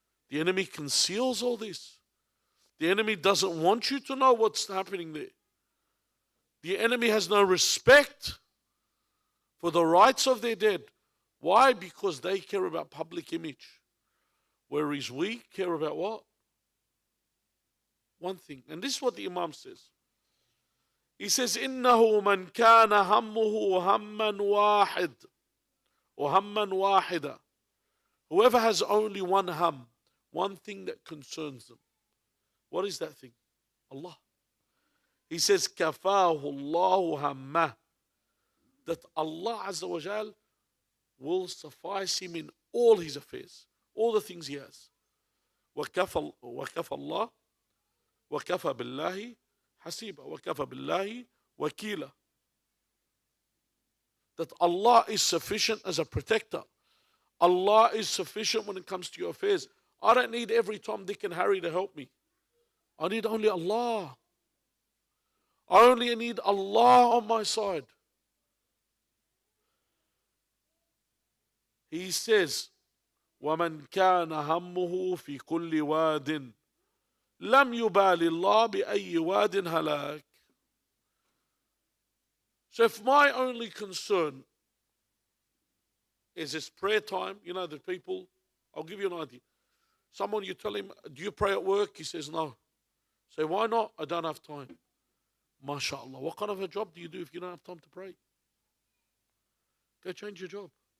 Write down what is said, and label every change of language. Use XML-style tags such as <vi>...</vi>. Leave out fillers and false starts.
<en>The enemy conceals all this. The enemy doesn't want you to know what's happening there. The enemy has no respect for the rights of their dead. Why? Because they care about public image. Whereas we care about what? One thing. And this is what the Imam says. He says,</en> <ar>إِنَّهُ مَنْ كَانَ هَمُّهُ هَمًّا وَاحِدًا وَهَمًّا وَاحِدًا.</ar> <en>Whoever has only one ham, one thing that concerns them. What is that thing? Allah. He says,</en> <ar>كَفَاهُ اللَّهُ هَمَّهُ.</ar> <en>That Allah Azza wa Jal will suffice him in all his affairs, all the things he has.</en> <ar>وَكَفَى اللَّهُ وَكَفَى بِاللَّهِ حَسِيبًا وَكَفَى بِاللَّهِ وَكِيلًا.</ar> <en>That Allah is sufficient as a protector. Allah is sufficient when it comes to your affairs. I don't need every Tom, Dick and Harry to help me. I need only Allah. I only need Allah on my side. He says,</en> <ar>وَمَنْ كَانَ هَمُّهُ فِي كُلِّ وَادٍ لَمْ يُبَالِ اللَّهِ بِأَيِّ وَادٍ هَلَاكٍ.</ar> <en>So if my only concern is this prayer time, the people, I'll give you an idea. Someone, you tell him, do you pray at work? He says, no. Say, why not? I don't have time. MashaAllah. What kind of a job do you do if you don't have time to pray? Go change your job.</en>